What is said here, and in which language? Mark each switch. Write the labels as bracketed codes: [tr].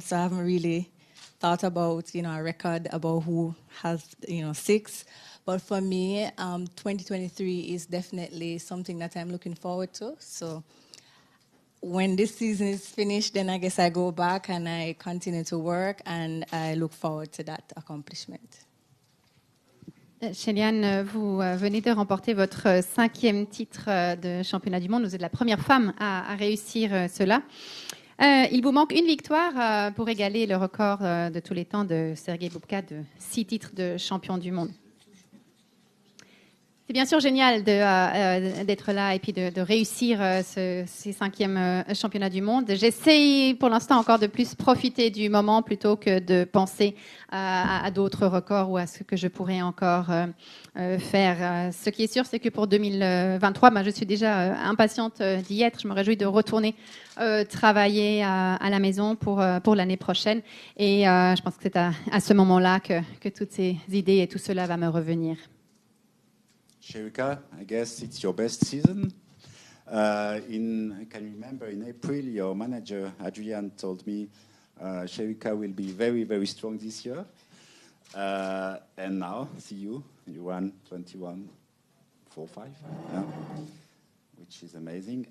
[en] So I haven't really thought about, a record about who has, 6. But for me, 2023 is definitely something that I'm looking forward to. So when this season is finished, then I guess I go back and I continue to work, and I look forward to that accomplishment. [fr] Shelly-Ann, vous venez de remporter votre 5e titre de championnat du monde. Vous êtes la première femme à réussir cela. Il vous manque une victoire pour égaler le record de tous les temps de Sergei Bubka de 6 titres de champion du monde. C'est bien sûr génial d'être là et puis de réussir ces 5e championnats du monde. J'essaie pour l'instant encore de plus profiter du moment plutôt que de penser à d'autres records ou à ce que je pourrais encore faire. Ce qui est sûr, c'est que pour 2023, je suis déjà impatiente d'y être. Je me réjouis de retourner travailler à la maison pour l'année prochaine. Et je pense que c'est à ce moment-là que toutes ces idées et tout cela va me revenir. [en] Sherika, I guess it's your best season. I can remember in April, your manager, Erriyon, told me Sherika will be very, very strong this year. And now, see you run 21.45, which is amazing.